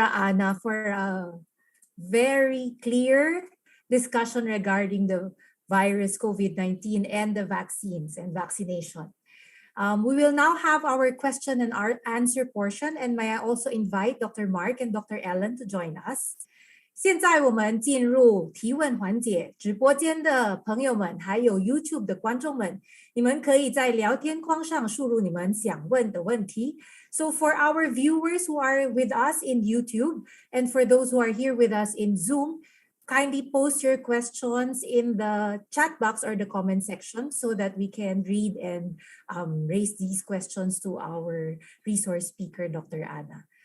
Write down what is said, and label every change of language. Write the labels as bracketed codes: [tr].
[en] Ana, for a very clear discussion regarding the virus COVID-19 and the vaccines and vaccination. We will now have our question and our answer portion, and may I also invite Dr. Mark and Dr. Ellen to join us. [zh] 现在我们进入提问环节，直播间的朋友们，还有 YouTube 的观众们，你们可以在聊天框上输入你们想问的问题。 [en] So for our viewers who are with us in YouTube and for those who are here with us in Zoom, kindly post your questions in the chat box or the comment section so that we can read and raise these questions to our resource speaker, Dr. Ana.